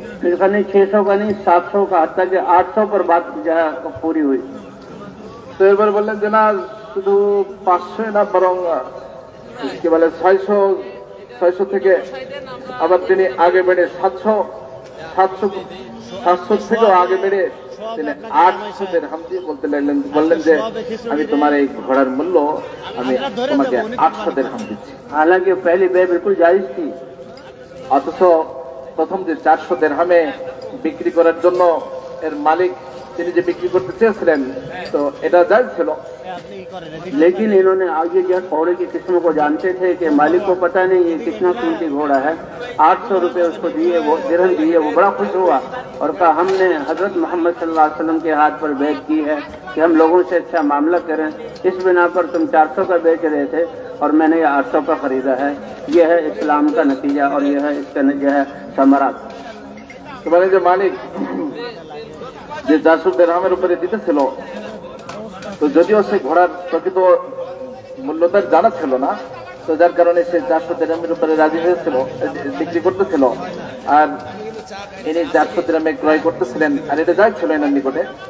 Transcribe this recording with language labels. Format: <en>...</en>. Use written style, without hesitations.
<hi>फिर कहा नहीं 600 का नहीं, 700 का, हत्ता कि 800 पर बात जो है पूरी हुई।</hi> <bn>তো এরপর বললেন যে না, শুধু 500 না, বরং কি বলে 600 থেকে আবার তিনি আগে বেড়ে 700 থেকেও আগে বেড়ে তিনি 800 দিরহাম দিয়ে বললেন যে আমি তোমার এই ঘোড়ার মূল্য আমি তোমাকে 800 দিরহাম দিচ্ছি।</bn> <hi>हालांकि पहली বে बिल्कुल जायज थी।</hi> <bn>অথচ প্রথম যে 400 দিরহামে বিক্রি করার জন্য এর মালিক তিনি যে বিক্রি করতে চেয়েছিলেন, তো এটা জায়েজ ছিল।</bn> <hi>लेकिन इन्होंने आगे जो घोड़े की किस्मों को जानते थे कि मालिक को पता नहीं ये कितना कीमती घोड़ा है। 800 रुपये उसको दिए, वो दिरहम दिए, वो बड़ा खुश हुआ और कहा हमने हजरत मोहम्मद सल्लल्लाहु अलैहि वसल्लम के हाथ पर बैत की है कि हम लोगों से अच्छा मामला करें। इस बिना पर तुम 400 का बेच रहे थे और मैंने ये 800 का खरीदा है। यह है इस्लाम का नतीजा और यह है इसका जो है समरात।</hi> <bn>তোমার যে মালিক যে 400 দিরহামের উপরে দিতেছিল, তো যদিও সে ঘোড়ার প্রকৃত মূল্যতার জানা ছিল না, তো যার কারণে সে 400 দিরহামের উপরে রাজি হয়েছিল, বিক্রি করতেছিল, আর ইনি 400 দিরহামে ক্রয় করতেছিলেন, আর এটা জায়েজ ছিল এনার নিকটে।</bn>